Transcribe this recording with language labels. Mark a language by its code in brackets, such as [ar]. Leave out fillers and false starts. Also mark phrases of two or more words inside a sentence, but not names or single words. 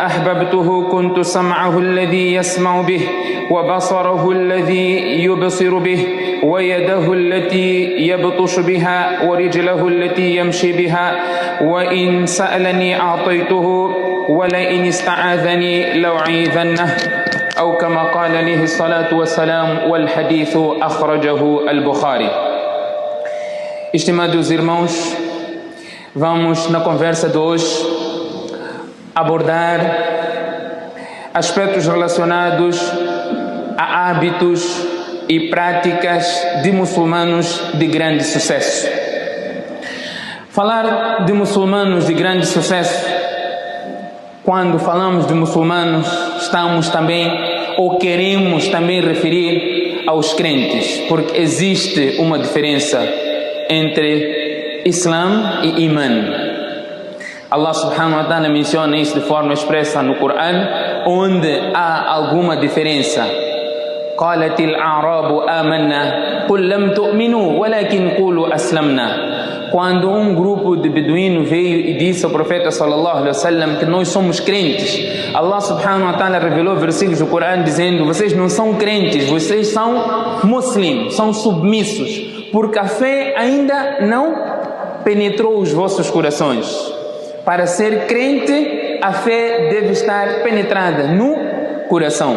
[ar] أحببته كنت سمعه الذي يسمع به وبصره الذي يبصر به ويده التي يبطش بها ورجله التي يمشي بها وإن سألني أعطيته ولئن استعاذني لأعيذنه أو كما قال عليه الصلاة والسلام والحديث أخرجه البخاري. [pt] Estimados irmãos, vamos na conversa de hoje abordar aspectos relacionados a hábitos e práticas de muçulmanos de grande sucesso. Falar de muçulmanos de grande sucesso, quando falamos de muçulmanos, estamos também ou queremos também referir aos crentes, porque existe uma diferença entre Islam e Iman. Allah [ar] سبحانه وتعالى [pt] menciona isso de forma expressa no Corão, onde há alguma diferença. [ar] قالت الأعراب آمنا قل لم تؤمنوا ولكن قولوا أسلمنا. [pt] Quando um grupo de beduínos veio e disse ao profeta [ar] صلى الله عليه وسلم [pt] que nós somos crentes, Allah [ar] سبحانه وتعالى [pt] revelou versículos do Corão dizendo: vocês não são crentes, vocês são muslims, são submissos, porque a fé ainda não penetrou os vossos corações. Para ser crente, a fé deve estar penetrada no coração.